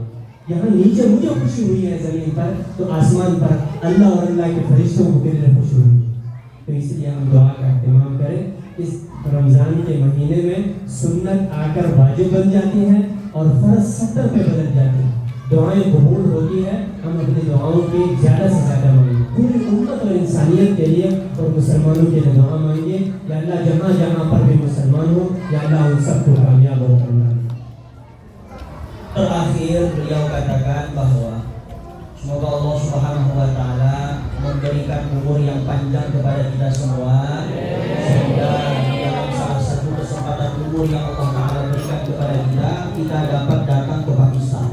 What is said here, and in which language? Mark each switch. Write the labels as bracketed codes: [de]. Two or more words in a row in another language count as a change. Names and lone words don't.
[ur] یہاں نیچے مجھے خوشی ہوئی ہے زمین پر تو آسمان پر اللہ اور اللہ کے فرشتوں کو کتنی خوشی ہوئی تو اسلئے ہم دعا کا اطمینان کریں اس رمضان کے مہینے میں سنت آکر واجب بن جاتی ہے اور فرض 70 پے بدل جاتی ہے دعائیں قبول ہوتی ہے ہم اپنی دعاؤں کی زیادہ سے زیادہ مانگیں پوری امت اور انسانیت کے لئے اور مسلمانوں کے لئے دعا مانگئے یا اللہ جہاں جہاں پر بھی مسلمان ہو یا اللہ ان سبکو کامیاب اور فرمائے. [id] Terakhir beliau katakan bahwa semoga Allah Subhanahu wa taala memberikan umur yang panjang kepada kita semua sehingga dalam salah satu kesempatan umur yang Allah taala berikan kepada kita dapat datang ke Pakistan.